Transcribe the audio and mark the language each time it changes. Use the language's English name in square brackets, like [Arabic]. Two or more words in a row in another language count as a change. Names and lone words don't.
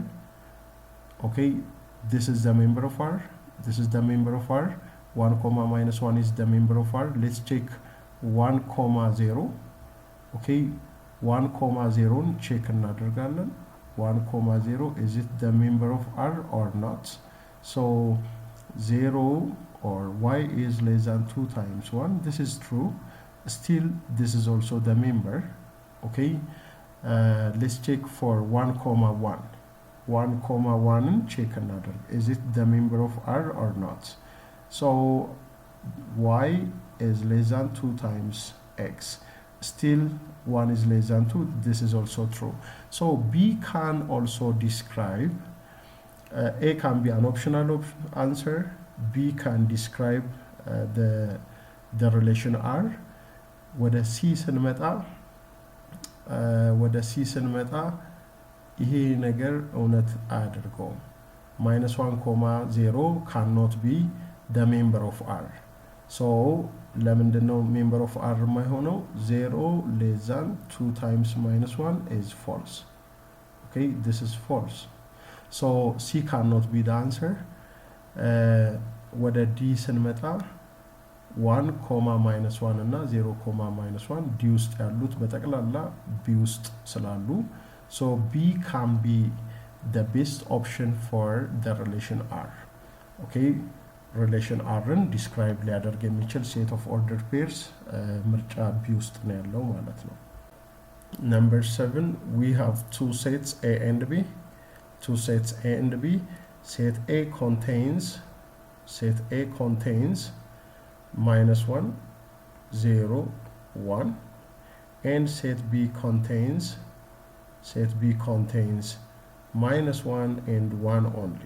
[English] okay, this is the member of R. this is the member of R. 1 -1 is the member of R. let's check 1 0. okay, [Amharic] 1 0ን ቼክ እናደርጋለን። [English] 1 0 is it the member of R or not? so 0 or y is less than 2 times 1. this is true. still this is also the member. okay, let's check for 1 1. [Amharic] 1 1ን ቼክ እናደርግ [English] is it the member of R or not? so y is less than 2 times x. still 1 is less than 2. this is also true. so B can also describe A can be an optional answer. B can describe the relation R. [Amharic] ወደ C ስንመጣ ይሄ ነገር እውነት አያደርገውም። -1 0 [English] cannot be the member of R. [Amharic] so ለምንድነው [English] member of R [Amharic] የማይሆነው? [English] 0 less than 2 times -1 is false. okay, this is false. so C cannot be the answer. [Amharic] ወደ D ስንመጣ 1 -1 እና 0 -1 D ውስጥ ያሉት በጠቅላላ B ውስጥ ስላሉ [English] so B can be the best option for the relation R. [Amharic] okay, relation Rን describe ሊያደርግ የሚችል [English] set of ordered pairs [Amharic] ምርጫ B ውስጥ ነው ያለው ማለት ነው። [English] number 7 we have two sets A and B. two sets A and B. set A contains -1 0 1 and set B contains set B contains minus 1 and 1 only.